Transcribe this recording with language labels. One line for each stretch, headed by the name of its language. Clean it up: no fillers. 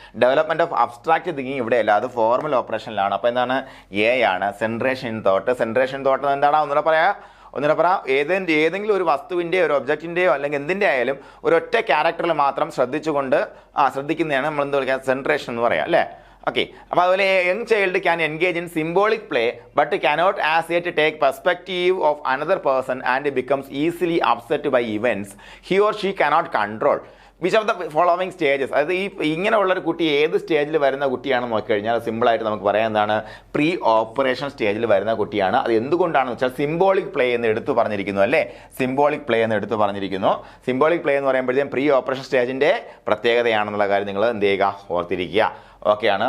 English: development of abstract thinking
Malayalam: ഇവിടെ ഇല്ല, അത് ഫോർമൽ ഓപ്പറേഷനിലാണ്. അപ്പോൾ എന്താണ്, എ ആണ്
English: Centration in thought.
Malayalam: Centration thought എന്താണ് ഒന്നുകൂടെ പറയാം. ഏതെങ്കിലും ഒരു വസ്തുവിൻ്റെയോ ഒരു ഒബ്ജക്റ്റിൻ്റെയോ അല്ലെങ്കിൽ എന്തിൻ്റെ ആയാലും ഒരൊറ്റ ക്യാരക്ടറിൽ മാത്രം ശ്രദ്ധിക്കുന്നതാണ് നമ്മൾ എന്ത് വിളിക്കുക, സെൻട്രേഷൻ എന്ന് പറയാം അല്ലേ. ഓക്കെ. അപ്പോൾ അതുപോലെ
English: Young child can engage in symbolic play but cannot as yet take perspective of another person and becomes easily upset by events he or she cannot control. Which of the following stages,
Malayalam: അതായത് ഇങ്ങനെയുള്ളൊരു കുട്ടി ഏത് സ്റ്റേജിൽ വരുന്ന കുട്ടിയാണെന്ന് നോക്കിക്കഴിഞ്ഞാൽ സിമ്പിളായിട്ട് നമുക്ക് പറയാം എന്താണ്, പ്രീ ഓപ്പറേഷൻ സ്റ്റേജിൽ വരുന്ന കുട്ടിയാണ്. അത് എന്തുകൊണ്ടാണെന്ന് വെച്ചാൽ സിംബോളിക് പ്ലേ എന്ന് എടുത്തു പറഞ്ഞിരിക്കുന്നു അല്ലേ, സിംബോളിക് പ്ലേ എന്ന് എടുത്തു പറഞ്ഞിരിക്കുന്നു. സിംബോളിക് പ്ലേ എന്ന് പറയുമ്പോഴത്തേക്കും പ്രീ ഓപ്പറേഷൻ സ്റ്റേജിൻ്റെ പ്രത്യേകതയാണെന്നുള്ള കാര്യം നിങ്ങൾ എന്ത് ചെയ്യുക, ഓർത്തിരിക്കുക. ഓക്കെയാണ്.